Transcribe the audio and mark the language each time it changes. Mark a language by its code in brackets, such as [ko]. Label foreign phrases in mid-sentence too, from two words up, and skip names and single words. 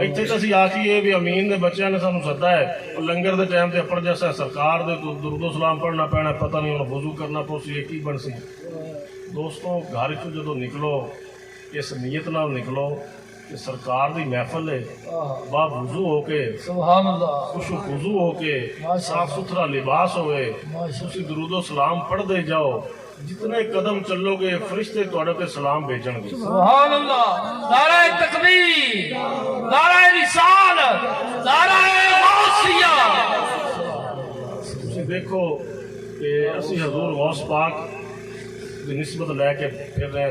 [pa] ਇੱਥੇ ਤਾਂ ਅਸੀਂ ਆਖੀਏ ਵੀ ਅਮੀਨ ਦੇ ਬੱਚਿਆਂ ਨੇ ਸਾਨੂੰ ਸੱਦਾ ਹੈ, ਉਹ ਲੰਗਰ ਦੇ ਟਾਈਮ ਤੇ ਅੱਪੜ ਜੈਸਾ ਸਰਕਾਰ ਦੇ ਦੁਰੂਦ ਸਲਾਮ ਪੜ੍ਹਨਾ ਪੈਣਾ, ਪਤਾ ਨਹੀਂ ਹੁਣ ਵਜ਼ੂ ਕਰਨਾ ਪਊਸੀ, ਇਹ ਕੀ ਬਣ ਸੀ। ਦੋਸਤੋ ਘਰ ਚੋਂ ਜਦੋਂ ਨਿਕਲੋ ਇਸ ਨੀਅਤ ਨਾਲ ਨਿਕਲੋ ਕਿ ਸਰਕਾਰ ਦੀ ਮਹਿਫਲ ਹੈ, आहा ਬਾ ਵਜ਼ੂ ਹੋ ਕੇ, [ar] سبحان الله [pa] ਖੁਸ਼ੂ ਖੁਜ਼ੂ ਹੋ ਕੇ, ਸਾਫ ਸੁਥਰਾ ਲਿਬਾਸ ਹੋਵੇ, [ar] ما شاء الله [pa] ਤੁਸੀਂ ਦਰੂਦ ਸਲਾਮ ਪੜ੍ਹਦੇ ਜਾਓ। ਜਿਤਨੇ ਕਦਮ ਚਲੋਗੇ ਫ਼ਰਿਸ਼ਤੇ ਤੁਹਾਡੇ ਤੇ ਸਲਾਮ ਭੇਜਣਗੇ। [ar] سبحان الله. [ur] نعرۂ تکبیر، نعرۂ رسالت، نعرۂ غوثیہ. [pa] ਤੁਸੀਂ ਦੇਖੋ ਕਿ ਅਸੀ ਹਜ਼ੂਰ ਗੌਸ ਪਾਕ ਕੀ ਨਿਸਬਤ ਲੈਕੇ ਫਿਰ ਰਹੇ ਹੈਂ।